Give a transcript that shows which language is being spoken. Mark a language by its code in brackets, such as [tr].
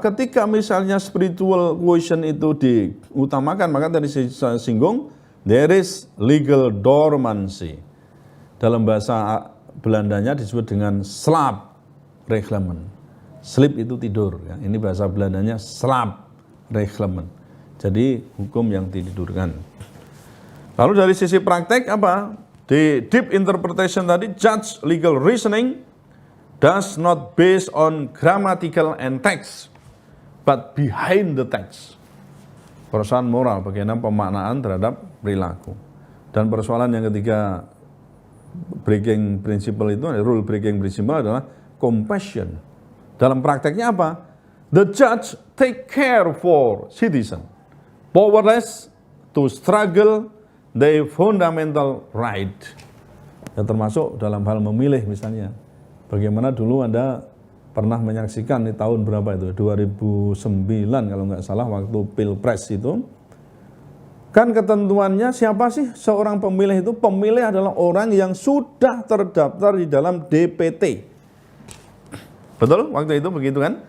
[id] Ketika misalnya spiritual quotient itu diutamakan, maka dari saya singgung, [en] there is legal dormancy. [id] Dalam bahasa Belandanya disebut dengan slap slaapreglement. Sleep itu tidur, ya. Ini bahasa Belandanya slaapreglement. Jadi hukum yang ditidurkan. Lalu dari sisi praktek apa? [en] Di deep interpretation tadi, judge legal reasoning does not based on grammatical and text, but behind the text. [id] Persoalan moral, bagaimana pemaknaan terhadap perilaku. Dan persoalan yang ketiga, breaking principle itu, rule breaking principle adalah compassion. Dalam prakteknya apa? [en] The judge take care for citizen, powerless to struggle their fundamental right. [id] Ya, termasuk dalam hal memilih misalnya. Bagaimana dulu Anda pernah menyaksikan di tahun berapa itu? 2009 kalau nggak salah, waktu Pilpres itu. Kan ketentuannya siapa sih seorang pemilih itu? Pemilih adalah orang yang sudah terdaftar di dalam DPT. Betul? Waktu itu begitu kan?